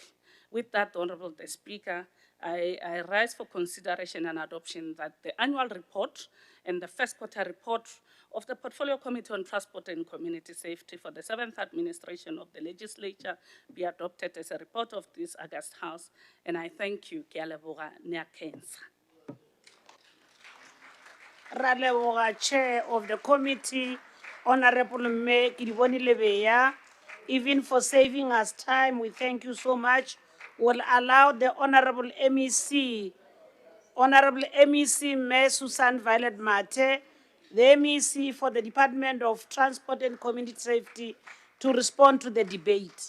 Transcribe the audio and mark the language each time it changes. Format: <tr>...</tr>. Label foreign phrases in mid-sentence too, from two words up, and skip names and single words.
<en>With that, Honorable Speaker, I rise for consideration and adoption that the annual report and the first quarter report of the Portfolio Committee on Transport and Community Safety for the 7th administration of the legislature be adopted as a report of this August House. And I thank you,</en> <nso>Ke a leboga, ne a kensa. Ra leboga,</nso> <en>Chair of the committee, Honorable Mme Kidiboni Lebeya, even for saving us time. We thank you so much. We'll allow the Honorable MEC, Mme Susan Violet Mate, the MEC for the Department of Transport and Community Safety, to respond to the debate.</en>